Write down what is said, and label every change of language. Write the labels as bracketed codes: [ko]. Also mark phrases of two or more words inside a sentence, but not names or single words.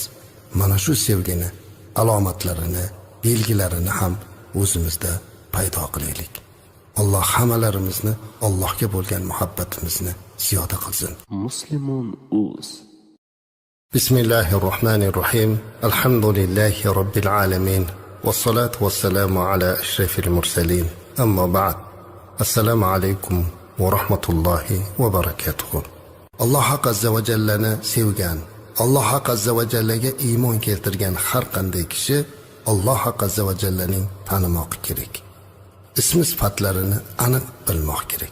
[uz] Mana shu sevgini, alomatlarini, belgilarini ham o'zimizda paydo qilaylik. Alloh hammalarimizni Allohga bo'lgan muhabbatimizni ziyoda qilsin. Muslimun uz. [ar] Bismillahirrohmanirrohim. الحمد لله رب العالمين والصلاة والسلام على أشرف المرسلين. أما بعد. السلام عليكم ورحمة الله وبركاته. [uz] Alloh azza va jallani sevgan, Alloh azza va jallaga iymon keltirgan har qanday kishi Alloh azza va jallaning tanimoqi kerak. Ism sifatlarini aniq bilmoq kerak.